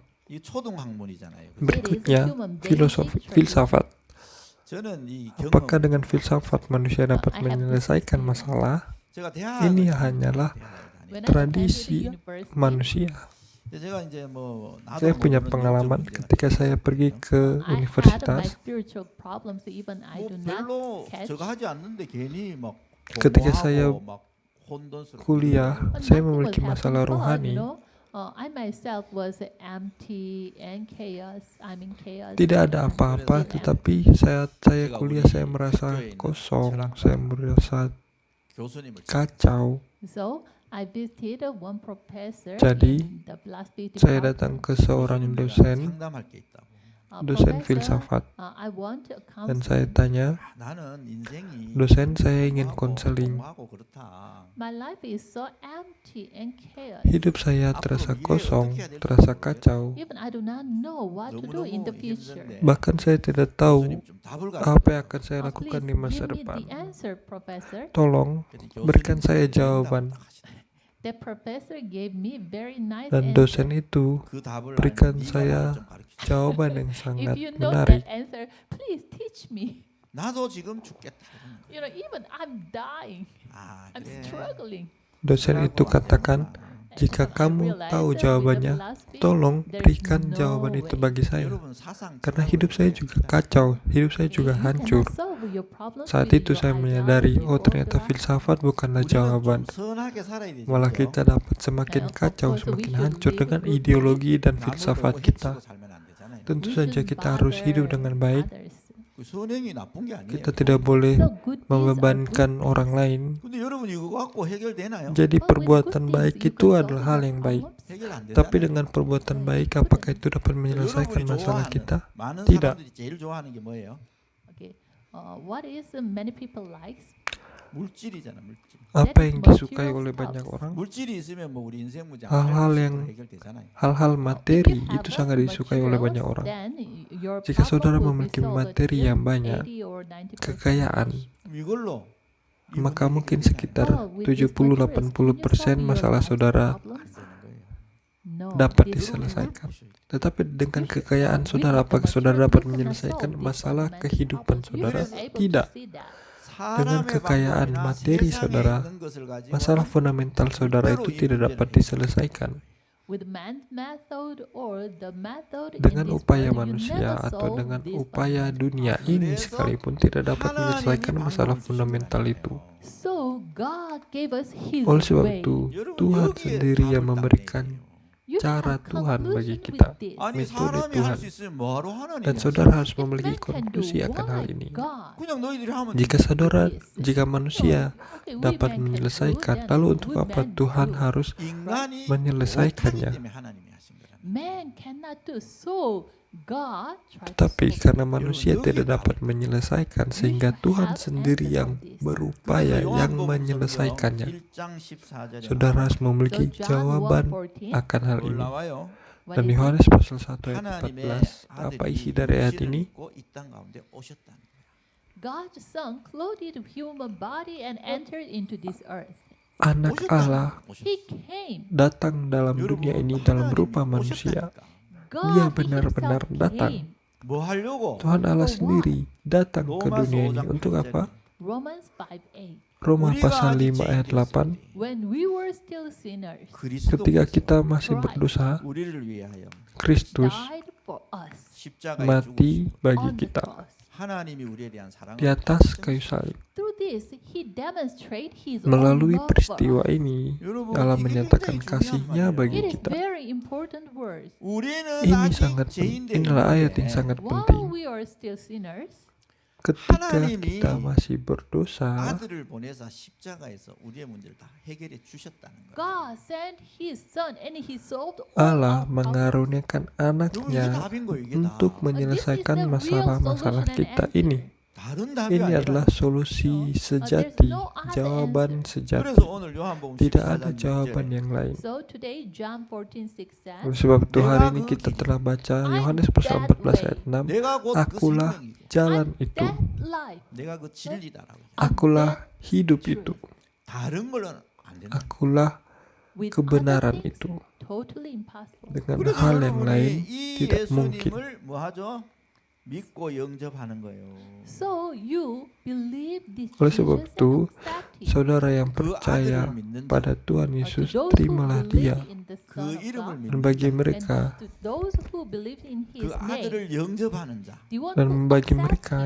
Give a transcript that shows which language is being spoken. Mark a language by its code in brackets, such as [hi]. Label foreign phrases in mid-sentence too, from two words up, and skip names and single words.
[ko] 이 초등 학문이잖아요. [id] Berikutnya, filsafat. [ko] 저는 이 [id] Apakah [ko] 경험 [id] dengan filsafat manusia dapat menyelesaikan masalah? [ko] 제가 대학을 [id] Ini [ko] 다녔어요. [id] hanyalah [ko] 대학을 다녔어요. [id] tradisi manusia. [ko] 제가 이제 뭐 나도 [id] Saya punya [ko] 모르는 [id] pengalaman [ko] 영적 문제가 [id] ketika saya pergi ke universitas. [ko] 뭐 별로 저거 하지 않는데 괜히 막 [id] Ketika saya [ko] 공부하고 막 혼돈스럽고 [id] kuliah, saya memiliki masalah rohani. Tidak ada apa-apa, tetapi saya kuliah, saya merasa kosong, saya merasa [ko] 교수님을 [id] kacau. Jadi, saya datang ke seorang [ko] 교수님, 내가 [id] dosen [ko] 상담할 게 있다고. [id] dosen filsafat, dan saya tanya, [ko] 나는 인생이 [id] dosen, saya ingin [ko] 공부하고 [id] konseling. [ko] 공부하고 그렇다. [id] Hidup saya terasa kosong, terasa kacau. [ko] 너무너무 힘든데 [id] Bahkan saya tidak tahu [ko] 교수님 좀 답을 [id] apa yang akan saya lakukan di masa depan. Tolong berikan saya jawaban. Dan dosen itu [ko] 그 답을 [id] berikan [ko] 알면 이 [id] saya [ko] 말을 좀 가르쳐. [id] jawaban yang sangat [en] If you know [id] menarik. [en] that answer, please teach me. [ko] 나도 지금 죽겠다. [en] Even I'm dying, [ko] 아, [en] I'm [ko] 그래. [en] struggling. [id] Dosen itu katakan, jika kamu tahu jawabannya, tolong berikan jawaban itu bagi saya. [ko] 여러분 사상 [id] Karena hidup saya juga kacau, hidup saya juga hancur. Saat itu saya menyadari, oh ternyata filsafat bukanlah jawaban. [ko] 선하게 살아야 되죠. [id] Malah kita dapat semakin kacau, semakin hancur dengan ideologi dan filsafat kita. Tentu saja kita harus hidup dengan baik. [ko] 선행이 나쁜 게 아니에요. [id] Kita tidak boleh membebankan orang lain. [ko] 근데 여러분 이거 갖고 해결되나요? [id] Jadi perbuatan baik itu adalah hal yang baik. [ko] 해결 안 되잖아요. [id] Tapi dengan perbuatan baik, apakah itu dapat menyelesaikan [ko] 여러분이 [id] masalah [ko] 좋아하는, [id] kita? [ko] 많은 [id] Tidak. [ko] 사람들이 제일 좋아하는 게 뭐예요? [en] Okay. What is many people likes? [ko] 물질이잖아, 물질. [id] Apa yang disukai oleh banyak orang? [ko] 물질이 있으면 뭐 우리 인생 문제 [id] Hal-hal yang- [ko] 해결되잖아요. [id] Hal-hal materi itu sangat disukai oleh banyak orang. Jika saudara memiliki materi yang banyak, kekayaan, [ko] 이걸로 [id] maka mungkin sekitar 70-80% masalah saudara [ko] 안 되는 거예요. [id] dapat diselesaikan. Tetapi dengan kekayaan saudara, apakah saudara dapat menyelesaikan masalah kehidupan saudara? Tidak. Dengan kekayaan materi saudara, masalah fundamental saudara itu tidak dapat diselesaikan. [en] with man's method or the method in [id] Dengan [en] this [id] upaya [en] world, you [id] manusia [en] never [id] atau [en] solve [id] dengan [en] this [id] upaya [en] fundamental [id] dunia [en] problem. [id] ini sekalipun tidak dapat [ko] 하나님이 [id] menyelesaikan masalah [ko] 방법을 [id] fundamental [ko] 주신 [id] itu. [ko] 거예요. [en] So God gave us His [id] Oleh sebab [en] way. [id] itu, [ko] 여러분, [id] Tuhan [ko] 여기에 [id] sendiri yang [ko] 답을 [id] memberikan [ko] 딱 내요. [en] You [id] cara [en] have [id] Tuhan bagi [en] conclusion [id] kita. [en] with this. [ko] 아니 [id] metode [ko] 사람이 [id] Tuhan. [ko] 할 수 있으면 뭐하러 하나님이 [id] Dan [ko] 하세요? [id] saudara harus [en] If [id] memiliki [en] man can do, [id] konklusi akan hal [en] why [id] ini. [en] God? [ko] 그냥 너희들이 하면 [id] Jika [en] this? [id] manusia [en] Okay, we [id] dapat [en] man can [id] menyelesaikan, [en] do, then [id] lalu untuk [en] would [id] apa [en] man [id] Tuhan [en] do? [id] harus [ko] 인간이 [id] menyelesaikannya? [ko] 못하기 때문에 하나님이 하신 거라는 거예요. [en] Man cannot do so. God tried to [id] Tapi [en] solve [id] karena [en] it. [id] manusia tidak dapat menyelesaikan, sehingga Tuhan sendiri yang berupaya yang menyelesaikannya. [ko] 1장 14절에 [id] Saudara harus [en] So [id] memiliki [en] John [id] jawaban [en] 1:14, [id] akan hal ini. [ko] 올라와요. [en] when [id] Dan [en] it [id] Yohanes pasal 1 ayat [ko] 하나님의 [id] 14, apa isi dari ayat [ko] 육신을 [id] ini? [ko] 입고 이 땅 가운데 오셨다는 거예요. [en] God's Son clothed human body and entered into this earth. [id] Anak Allah [en] He came. [id] datang dalam dunia ini dalam rupa manusia. [en] God [id] Dia benar-benar [en] himself [id] datang. [en] came. [ko] 뭐 하려고? [id] Tuhan Allah [en] For what? [id] sendiri datang ke [ko] 로마서 [id] dunia ini [ko] 5장 [id] untuk [ko] 8절에 [id] apa? [en] Romans 5:8. [id] Roma [ko] 우리가 [id] pasal [ko] 아직 [id] 5 ayat 8, [en] When we were still sinners, [id] ketika kita masih berdosa, [ko] 우리를 위하여 [id] Kristus [en] died for us [ko] 십자가에 죽으시고 [id] mati bagi [en] on the [id] kita [en] cross. [ko] 하나님이 우리에 대한 사랑을 [id] di atas kayu salib. [en] Through this, He demonstrated His [id] Melalui [en] own love for [id] peristiwa [en] us. [id] ini, [ko] 여러분, [id] Allah [ko] 이게 [id] menyatakan [ko] 굉장히 [id] kasihnya [ko] 중요한 [id] bagi [en] It is [id] kita. [en] very important words. [ko] 우리는 [id] Ini [ko] 아직 [id] sangat [ko] 죄인데 [id] inilah ayat yang sangat [en] While [id] penting. [en] we are still sinners, [id] Ketika [ko] 하나님이 [id] kita masih berdosa, [ko] 아들을 보내서 십자가에서 우리의 문제를 다 해결해 주셨다는 거예요. [en] God sent His Son and He solved all [id] Allah [en] our problems. [id] mengaruniakan [ko] 여러분, 이게 [id] anaknya [ko] 답인 거예요. 이게 [id] untuk [ko] 다. [id] menyelesaikan [en] This is the real [id] masalah-masalah [en] solution and [id] kita [en] answer. [id] ini. [ko] 다른 답이 [id] Ini [ko] 아니라. [id] adalah solusi [en] there's [id] sejati, [en] no other [id] jawaban [ko] 그래서 [id] sejati. [ko] 오늘 요한복음 [id] Tidak [ko] 14장 [id] ada jawaban [ko] 6절에 [id] yang lain. [en] So today, John 14:6 says, [id] Oleh sebab itu hari [ko] 내가 [id] ini [ko] 그 [id] kita [ko] 길, [id] telah baca [en] I'm [id] Yohanes pasal [en] that [id] 14 [en] way. [id] ayat 6. [ko] 내가 곧 그 [id] Akulah [ko] 생명이고 [id] jalan [en] I'm [id] itu, [en] that life. [ko] 내가 그 진리다라고. [id] akulah hidup itu, [ko] 다른 걸로는 안 된다. [id] akulah [en] With [id] kebenaran [en] other things, [id] itu. [en] totally impossible. [id] Dengan [ko] 그래서 [id] hal yang lain [ko] 여러분이 이 [id] tidak mungkin. [ko] 예수님을 뭐 하죠? 믿고 영접하는 거예요. [en] So you believe this [id] Oleh sebab [en] Jesus [id] itu, [en] and accept Him. [id] Saudara yang [ko] 그 [id] percaya [ko] 아들을 믿는 [id] pada Tuhan [en] To [id] Yesus, [en] those who [id] terimalah [en] believe [id] Dia. [en] in the [ko] 그 [en] Son of [ko] 이름을 [en] God, [id] Dan [ko] 믿는 [id] bagi [ko] 자, [id] mereka [en] and to those who believe in [ko] 그 [en] His name, [ko] 아들을 영접하는 자, [en] the one [id] dan [en] who [id] bagi [en] accepts [id] mereka [en] Him,